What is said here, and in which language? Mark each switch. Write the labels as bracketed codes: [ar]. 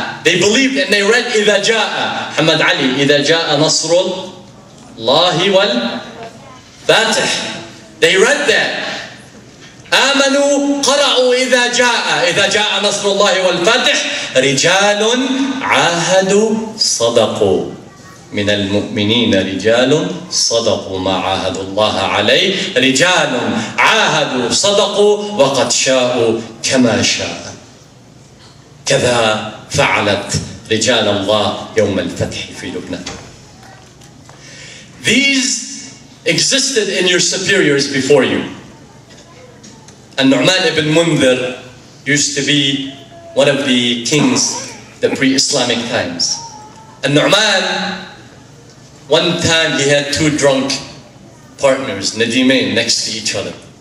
[en] They believed and they read [ar] إذا جاء. محمد علي إذا جاء نصر الله والفتح. [en] They read that. [ar] آمنوا قرأوا إذا جاء نصر الله والفتح رجال عاهدوا صدقوا. من المؤمنين رجال صدقوا ما عاهدوا الله عليه. رجال عاهدوا صدقوا وقد شاءوا كما شاء. كذا فعلت رجال الله يوم الفتح في لبنان. [en] These existed in your superiors before you. And Nu'man ibn Mundhir used to be one of the kings the pre-Islamic times. And Nu'man, one time he had two drunk partners, Nadimain, next to each other.